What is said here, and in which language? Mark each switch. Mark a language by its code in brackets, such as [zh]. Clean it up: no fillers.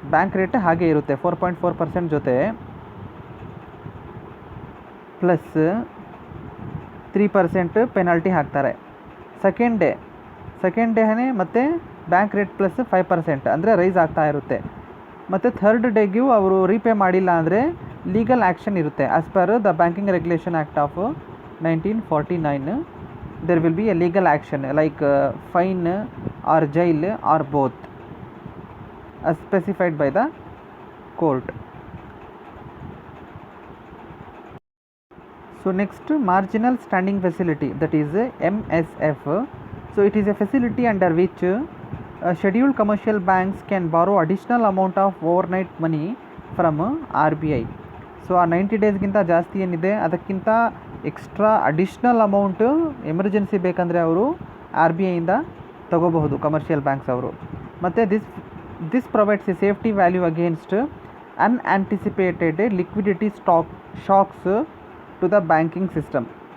[kn] Bank rate ಹಾಗೆ ಇರುತ್ತೆ 4.4% ಜೊತೆ ಪ್ಲಸ್ 3% ಪೆನಾಲ್ಟಿ ಹಾಕ್ತಾರೆ. ಸೆಕೆಂಡ್ ಡೇನೇ ಮತ್ತು ಬ್ಯಾಂಕ್ ರೇಟ್ ಪ್ಲಸ್ 5% ಅಂದರೆ ರೈಸ್ ಆಗ್ತಾ ಇರುತ್ತೆ. ಮತ್ತು ಥರ್ಡ್ ಡೇಗೂ ಅವರು ರೀಪೇ ಮಾಡಿಲ್ಲ ಅಂದರೆ ಲೀಗಲ್ ಆ್ಯಕ್ಷನ್ ಇರುತ್ತೆ. [en] As per the banking regulation act of 1949 there will be a legal action like fine or jail or both as specified by the court. So next, marginal standing facility, that is MSF. So it is a facility under which scheduled commercial banks can borrow additional amount of overnight money from RBI. [kn] So ಆ 90 daysಗಿಂತ ಜಾಸ್ತಿ ಏನಿದೆ ಅದಕ್ಕಿಂತ extra additional amount emergency ಬೇಕಂದರೆ ಅವರು RBIಯಿಂದ ತಗೋಬಹುದು commercial banks ಅವರು. [en] ಮತ್ತು this provides a safety value against unanticipated liquidity shocks to the banking system.